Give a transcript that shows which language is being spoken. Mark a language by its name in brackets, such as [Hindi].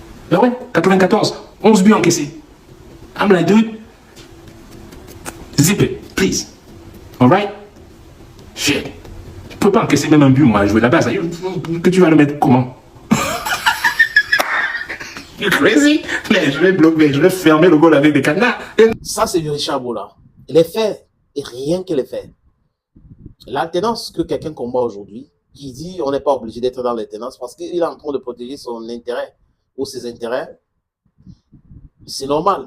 [French] Ben ouais, 94, 11 buts encaissés. [English] I'm like, dude, zip it, please. Alright? Shit. [French] Je peux pas encaisser même un but, moi, à jouer la base. Que tu vas le mettre comment? [English] You crazy? [French] Mais je vais bloquer, je vais fermer le goal avec des cadenas. Ça, c'est du Richard Bola. Les faits, et rien que les faits. L'alternance que quelqu'un combat aujourd'hui, qui dit on n'est pas obligé d'être dans l'alternance parce qu'il est en train de protéger son intérêt ou ses intérêts, c'est normal.